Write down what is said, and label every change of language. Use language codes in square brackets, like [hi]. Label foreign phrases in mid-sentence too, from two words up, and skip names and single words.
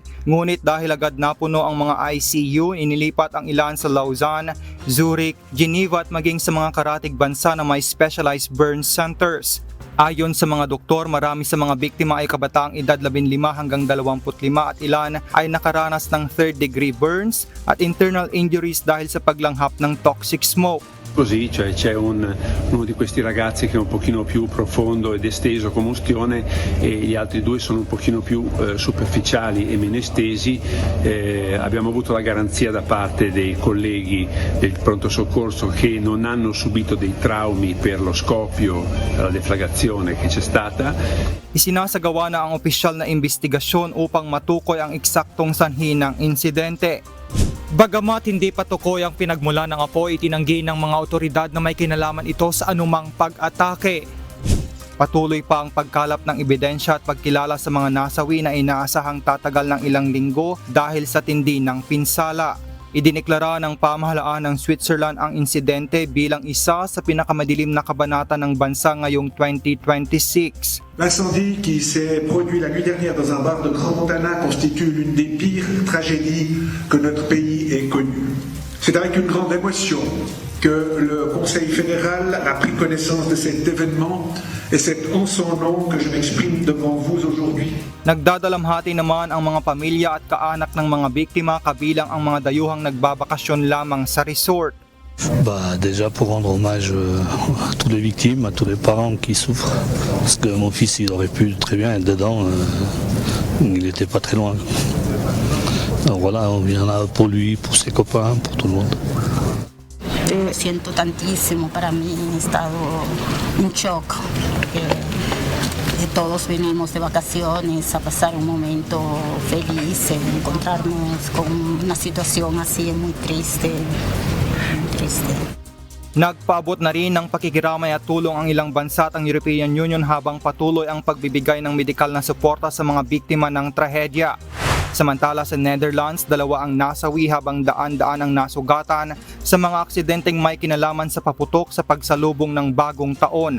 [tl] Ngunit dahil agad napuno ang mga ICU, inilipat ang ilan sa Lausanne, Zurich, Geneva at maging sa mga karatig bansa na may [en] specialized burn centers. [tl] Ayon sa mga doktor, marami sa mga biktima ay kabataang edad 15 hanggang 25 at ilan ay nakaranas ng [en] third-degree burns [tl] at [en] internal injuries [tl] dahil sa paglanghap ng [en] toxic smoke. [it] Così, cioè c'è uno di questi ragazzi che è un pochino più profondo ed esteso combustione e gli altri due sono un pochino più superficiali e meno estesi. Abbiamo avuto la garanzia da parte dei colleghi del pronto soccorso che non hanno subito dei traumi per lo scoppio, la deflagrazione che c'è stata. [tl] Isinasagawa na ang opisyal na investigasyon upang matukoy ang eksaktong sanhi ng insidente. Bagamat hindi pa tukoy ang pinagmulan ng apoy, itinanggi ng mga otoridad na may kinalaman ito sa anumang pag-atake. Patuloy pa ang pagkalap ng ebidensya at pagkilala sa mga nasawi na inaasahang tatagal ng ilang linggo dahil sa tindi ng pinsala. Idineklara ng pamahalaan ng Switzerland ang insidente bilang isa sa pinakamadilim na kabanata ng bansa ngayong 2026. [fr] L'incendie qui s'est produit la nuit dernière dans un bar de Crans-Montana constitue l'une des pires tragédies que notre pays ait connues. C'est avec une grande émotion que le Conseil fédéral a pris connaissance de cet événement et c'est en son nom que je m'exprime devant vous aujourd'hui. [tl] Nagdadalamhati naman ang mga pamilya at kaanak ng mga biktima kabilang ang mga dayuhang nagbabakasyon lamang sa resort. [fr] Déjà pour rendre hommage à toutes les victimes, à tous les parents qui souffrent, parce que mon fils il aurait pu très bien être dedans, il n'était pas très loin. Alors voilà, on vient là pour lui, pour ses copains, pour tout le monde. [es] Siento tantísimo, para mí he estado en shock, porque todos venimos de vacaciones a pasar un momento feliz, encontrarnos con una situación así muy triste. [tl] Nagpaabot na rin ng pakikiramay at tulong ang ilang bansa at ang European Union habang patuloy ang pagbibigay ng medikal na suporta sa mga biktima ng trahedya. Samantala sa Netherlands, 2 ang nasawi habang daan-daan ang nasugatan sa mga aksidenteng may kinalaman sa paputok sa pagsalubong ng bagong taon.